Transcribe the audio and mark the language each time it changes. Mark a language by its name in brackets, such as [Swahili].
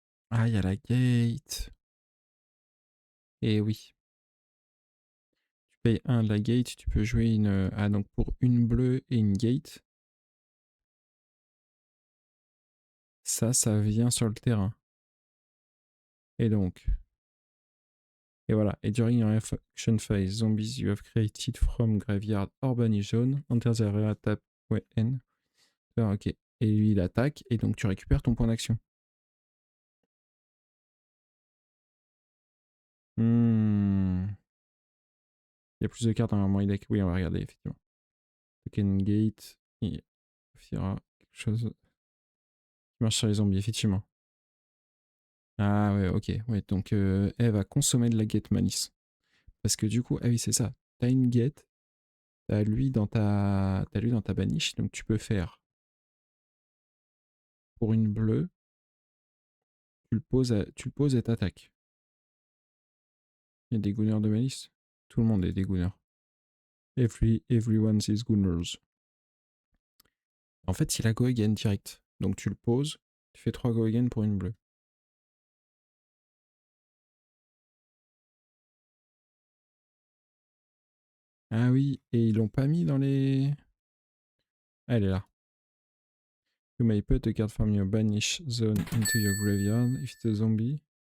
[French] Ah, il y a la gate. Et oui. Tu payes 1 de la gate, tu peux jouer une... Ah, donc pour une bleue et une gate, ça vient sur le terrain. Et donc... Et voilà. [English] Et during your action phase, zombies you have created from graveyard or banishing zone, enter the area tap N. [French] Ah, ok. Et lui, il attaque, et donc tu récupères ton point d'action. Il y a plus de cartes dans l'armoire deck. Oui, on va regarder, effectivement. Token Gate, il y aura quelque chose qui marche sur les zombies, effectivement. Ah ouais, ok. Ouais, donc elle va consommer de la Gate Malice. Parce que du coup, ah oui, c'est ça. T'as une Gate, t'as lui dans ta baniche, donc tu peux faire pour une bleue, tu le poses et t'attaques. Il y a des gooners de Malice. Tout le monde est des gooners. [English] Everyone's is gooners. [French] En fait, il a go again direct. Donc tu le poses, tu fais 3 go again pour une bleue. Ah oui, et ils l'ont pas mis dans les... Ah, elle est là. [English] You may put a card from your banish zone into your graveyard if it's a zombie.